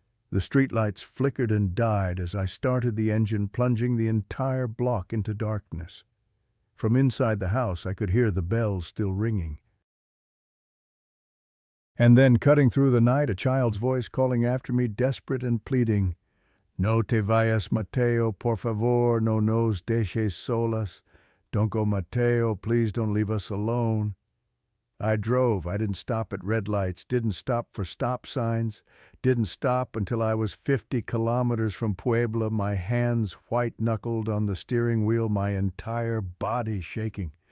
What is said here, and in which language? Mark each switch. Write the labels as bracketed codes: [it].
[en] The streetlights flickered and died as I started the engine, plunging the entire block into darkness. From inside the house I could hear the bells still ringing. And then, cutting through the night, a child's voice calling after me, desperate and pleading. [es] No te vayas, Mateo, por favor, no nos dejes solas. [en] Don't go, Mateo, please don't leave us alone. I drove. I didn't stop at red lights, didn't stop for stop signs, didn't stop until I was 50 kilometers from Puebla, my hands white-knuckled on the steering wheel, my entire body shaking.